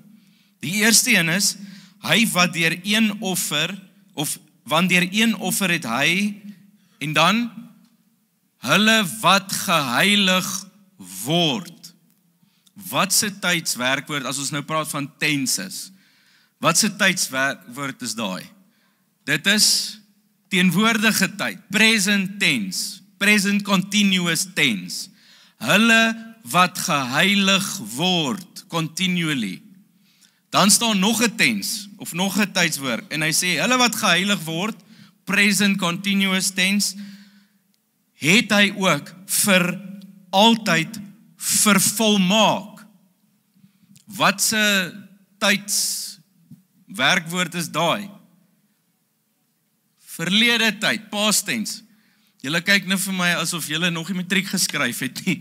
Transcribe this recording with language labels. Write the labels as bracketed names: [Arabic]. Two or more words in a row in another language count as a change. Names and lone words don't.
[Afrikaans] Die eerste een is, hy wat deur een offer, of want deur een offer het hy, en dan, hulle wat geheilig word. Wat se tydswerkwoord, as ons nou praat van tenses, wat se tydswerkwoord is daai? Dit is teenwoordige tyd, [English] present tense, present continuous tense. [Afrikaans] Hulle wat geheilig word, continually. Dan staan nog 'n tense, of nog 'n tydswoord, en hy sê, hulle wat geheilig word, [English] present continuous tense, [Afrikaans] het hy ook vir altyd vervolmaak. Wat se tydswerkwoord is daai? Verlede tyd, [English] past tense. [Afrikaans] Julle kyk nou vir my asof julle nog nie matriek geskryf het nie.